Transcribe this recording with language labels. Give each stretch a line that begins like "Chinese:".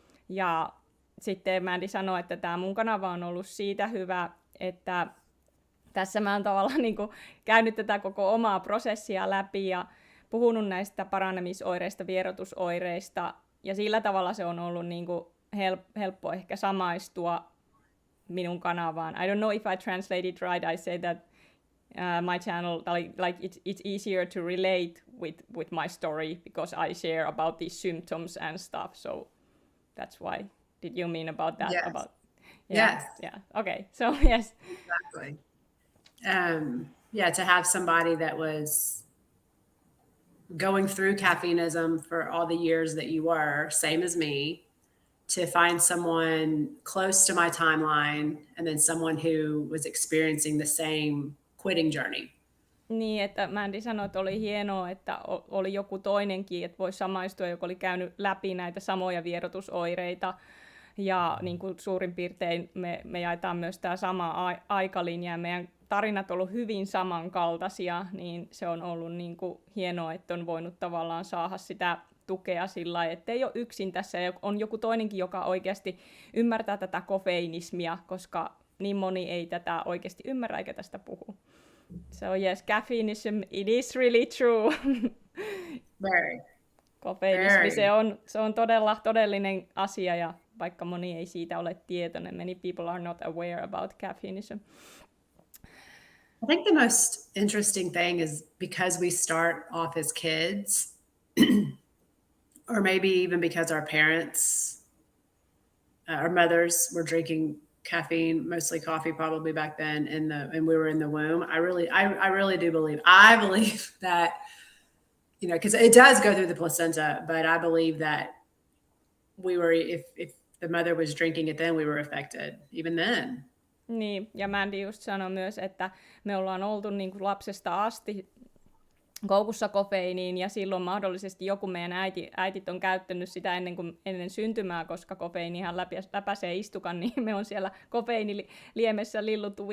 Finnish: Ja sitten Mandy sanoi, että tämä mun kanava on ollut siitä hyvä, että tässä mä oon tavallaan niin kuin käynyt tätä koko omaa prosessia läpi ja puhunut näistä paranemisoireista, vierotusoireista, ja sillä tavalla se on ollut niin kuin helppo ehkä samaistua minun kanavaan.
English: I don't know if I translate it right. I say that my channel, like it's easier to relate with my story because I share about these symptoms and stuff. So that's why. Did you mean about that? Yes. Yes. Yeah. Okay. So yes. Exactly. To have somebody that was going through caffeineism for all the years that you were, same as me, to find someone close to my timeline and then someone who was experiencing the same quitting journey.
Finnish: Niin, että Mandy sanoi, että oli hienoa, että oli joku toinenkin, että voi samaistua, joka oli käynyt läpi näitä samoja vierotusoireita. Ja niin kuin suurin piirtein me jaetaan myös tämä sama aikalinja, ja meidän tarinat on ollut hyvin samankaltaisia, niin se on ollut niin kuin hienoa, että on voinut tavallaan saada sitä tukea sillä lailla, että ei ole yksin tässä, ja on joku toinenkin, joka oikeasti ymmärtää tätä kofeiinismia, koska niin moni ei tätä oikeasti ymmärrä eikä tästä puhu.
English: So yes, caffeineism, it is really true. Very.
Finnish: Kofeiinismi, se on todellinen asia, ja vaikka moni ei siitä ole tietoinen,
English: many people are not aware about caffeineism. I think the most interesting thing is because we start off as kids, or maybe even because our parents, our mothers were drinking caffeine, mostly coffee, probably back then, and we were in the womb. I really do believe. I believe that, because it does go through the placenta, but I believe that we were, if the mother was drinking it, then we were affected, even then.
Finnish: Niin, ja Mandy just sanoi myös, että me ollaan oltu niin kuin lapsesta asti koukussa kofeiiniin, ja silloin mahdollisesti joku meidän äitit on käyttänyt sitä ennen syntymää, koska kofeiinihan läpäisee istukan, niin me on siellä kofeiiniliemessä lilluttu.